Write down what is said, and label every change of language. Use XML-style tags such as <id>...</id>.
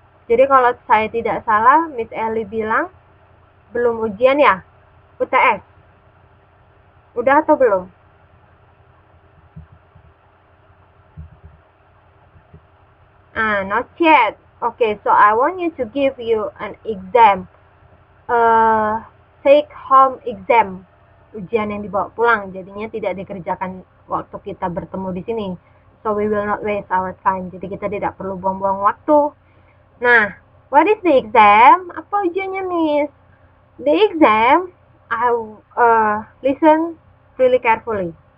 <id>Jadi kalau saya tidak salah, Miss Ellie bilang belum ujian ya, UTS. Udah atau belum?</id> <en>Not yet. Okay, so I want you to give you an exam. Take home exam.</en> <id>Ujian yang dibawa pulang, jadinya tidak dikerjakan waktu kita bertemu di sini.</id> <en>So we will not waste our time.</en> <id>Jadi kita tidak perlu buang-buang waktu.</id> <en>Nah, what is the exam?</en> <id>Apa ujiannya,</id> <en>Miss? The exam, I listen really carefully.</en>